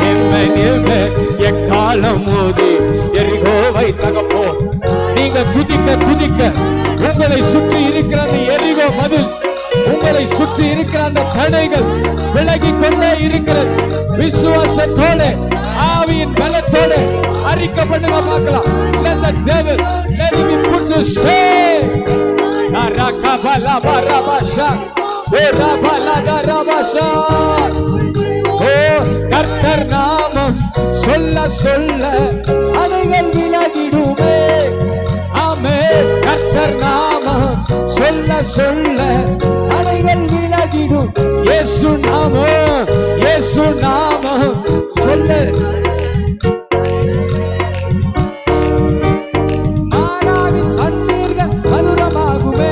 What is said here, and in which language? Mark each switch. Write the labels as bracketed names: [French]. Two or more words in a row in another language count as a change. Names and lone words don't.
[Tamil] எக்காலம் மோதி எரிகோவை தகப்போ. நீங்க துதிக்க துதிக்க உங்களை சுற்றி இருக்கிற அந்த எரிகோ மதில், உங்களை சுற்றி இருக்கிற அந்த தடைகள் விலகி கொண்டே இருக்கிறது. விசுவாசத்தோட ஆவியின் பலத்தோட அறிக்கை பண்ணுங்க பார்க்கலாம். [English] Let the devil let him put to shame. Narakabala barabasha, orabala darabasha. [Tamil] கர்த்தர் நாமம் சொல்ல சொல்ல அணைகள் விலகிடுமே. ஆமென். கர்த்தர் நாமம் சொல்ல சொல்ல அணைகள் விலகிடும். இயேசு நாமம், இயேசு நாமம் சொல்ல மாறாவின் தண்ணீர்கள் மதுரமாகுமே.